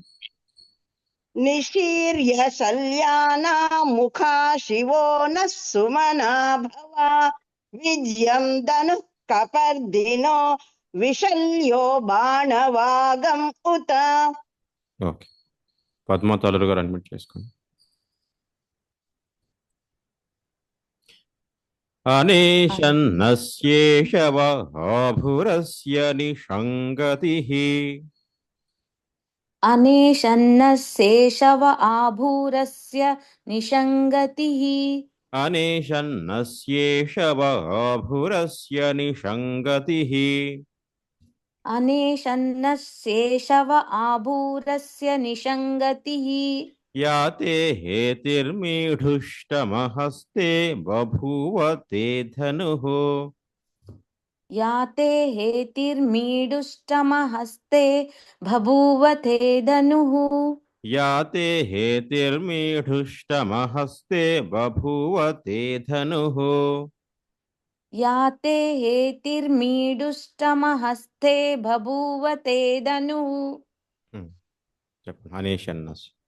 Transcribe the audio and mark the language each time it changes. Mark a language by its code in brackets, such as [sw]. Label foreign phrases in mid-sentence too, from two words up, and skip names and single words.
[sa] నిశీర్య శల్యానా ముఖా శివో నః సుమనా భవ విద్యం ధను కపర్దినో విశల్యో బాణవాగం ఉత [te] ఓకే పద్మ తలరు గారు అడ్మిట్ చేసుకోండి [sa] అనేషన్నస్యేషవ ఆభురస్య నిషంగతిః अनेशन्नस्येषव आभूरस्य निषङ्गतिः అనేషన్నస్యేషవ ఆభురస్య నిషంగతిః अनेशन्नस्येषव आभूरस्य निषङ्गतिः యాతే హేతిర్మీఢుష్టమహస్తే బభూవ తే ధనుః या ते हेतिर्मीडुष्टमहस्ते बभूव ते धनुः యాతే హేతిర్మీఢుష్టమహస్తే బభూవ తే ధనుః యాతే హేతిర్మీడుష్టమహస్తే బభూవతే ధనుః [te] చెప్పండి. అనేషన్నస్